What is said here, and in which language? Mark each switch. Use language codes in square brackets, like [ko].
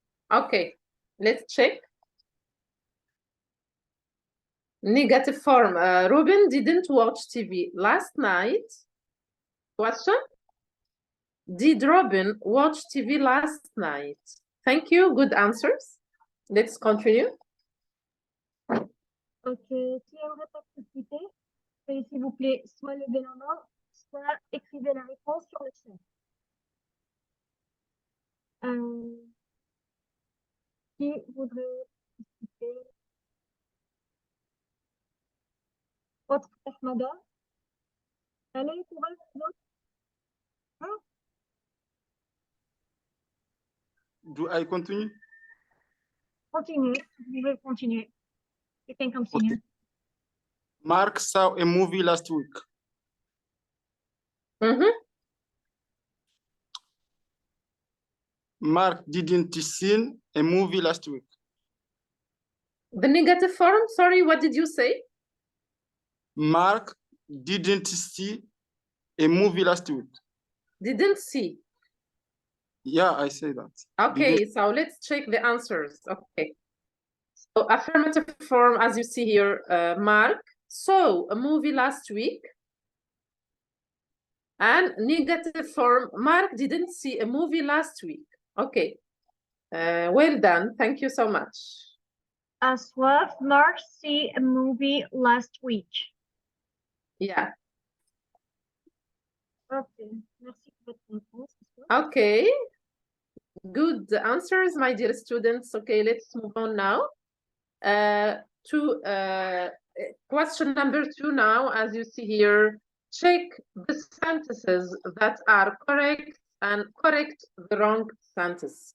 [en] Okay, let's check. Negative form. Ruben didn't watch TV last night. Question? Did Robin watch TV last night? Thank you. Good answers. Let's continue. [fr] Ok, qui aimerait participer? Veuillez s'il vous plaît soit lever la main, soit écrivez la réponse sur le chat. Qui voudrait participer? Autre Ahmada? Allez, courage, les autres. Hein? [en] Do I continue? [fr] Continuez, vous pouvez continuer. [en] You can continue. Okay. Mark saw a movie last week. Mhm. Mark didn't see a movie last week. The negative form, sorry, what did you say? Mark didn't see a movie last week. Didn't see. Yeah, I say that. Okay, so let's check the answers. Okay. So affirmative form, as you see here, Mark saw a movie last week. And negative form, Mark didn't see a movie last week. Okay. Well done. Thank you so much. Aswaf, Mark see a movie last week. Yeah. [fr] Ok, merci pour votre réponse. [en] Okay. Good answers, my dear students. Okay, let's move on now to question number 2 now. As you see here, check the sentences that are correct and correct the wrong sentence.